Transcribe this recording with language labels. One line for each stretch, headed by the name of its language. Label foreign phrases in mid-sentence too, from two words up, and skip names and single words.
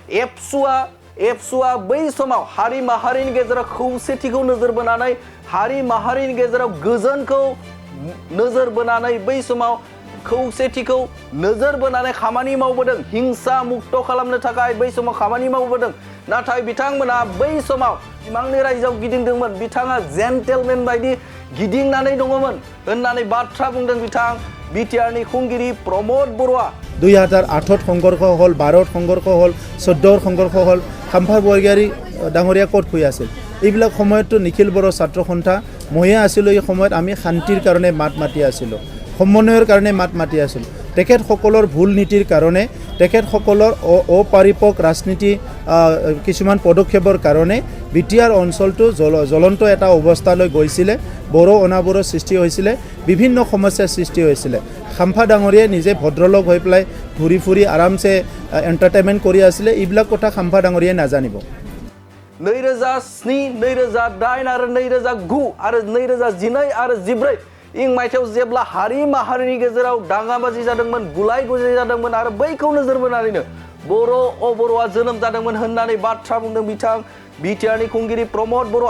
Bodo: एबसुआ बै समाव हारि माहारिनि गेजेराव खौसेथिखौ नोजोर बोनानै हारि माहारिनि गेजेराव गोजोनखौ नोजोर बोनानै बै समाव खौसेथिखौ नोजोर बोनानै खामानि मावबोदों। हिंसा मुक्त खालामनो थाखाय बै समाव खामानि मावबोदों। नाथाय बिथांमोना बै समाव सिमांनि रायजोआव गिदिंदोंमोन। बिथाङा जेन्टेलमेन बायदि गिदिंनानै दङमोन होननानै बाथ्रा बुंदों बिथां बिटिआरनि खुंगिरि प्रमद बर'आ।
Assamese: 2008 সংঘৰ্ষ হ'ল, 12 সংঘৰ্ষ হ'ল, 14 সংঘৰ্ষ হ'ল। খাম্ফা বৰগয়াৰী ডাঙৰীয়া ক'ত শুই আছিল? এইবিলাক সময়ততো নিখিল বড়ো ছাত্ৰ সন্থা ময়ে আছিলোঁ। এই সময়ত আমি শান্তিৰ কাৰণে মাত মাতি আছিলোঁ, সমন্বয়ৰ কাৰণে মাত মাতি আছিলোঁ। তেখেতসকলৰ ভুল নীতিৰ কাৰণে, তেখেতসকলৰ অপাৰিপক ৰাজনীতি কিছুমান পদক্ষেপৰ কাৰণে বিটিআৰ অঞ্চলটো জ্বলন্ত এটা অৱস্থালৈ গৈছিলে। বড়ো অনাবড়ো সৃষ্টি হৈছিলে, বিভিন্ন সমস্যাৰ সৃষ্টি হৈছিলে। খাম্ফা ডাঙৰীয়াই নিজে ভদ্ৰলোক হৈ পেলাই ঘূৰি ফুৰি আৰামছে এণ্টাৰটেইনমেণ্ট কৰি আছিলে। এইবিলাক কথা খাম্ফা ডাঙৰীয়াই নাজানিব।
Bodo: 2007, 2008 आरो 2009 आरो 2012 आरो 2014 मायथाइयाव जेब्ला हारि माहारिनि गेजेराव दाङाबाजि जादोंमोन, गुलाय गुजाय जादोंमोन आरो बैखौ नोजोर बोनानैनो बर'आ जोनोम जादोंमोन होननानै बाथ्रा बुंदों बिथां बिटिआरनि खुंगिरि प्रमद बर'आ।